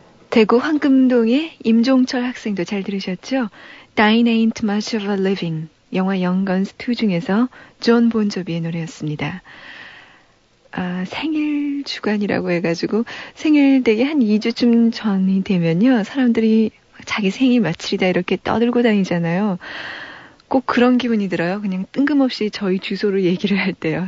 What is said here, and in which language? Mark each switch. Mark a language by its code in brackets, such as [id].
[ko] 대구 황금동의 임종철 학생도 잘 들으셨죠? [en] Dying ain't much of a living. [ko] 영화 Young Guns 2 중에서 존 본조비의 노래였습니다. 아, 생일 주간이라고 해가지고 생일 되게 한 2주쯤 전이 되면요. 사람들이 자기 생일 마치리다 이렇게 떠들고 다니잖아요. 꼭 그런 기분이 들어요. 그냥 뜬금없이 저희 주소를 얘기를 할 때요.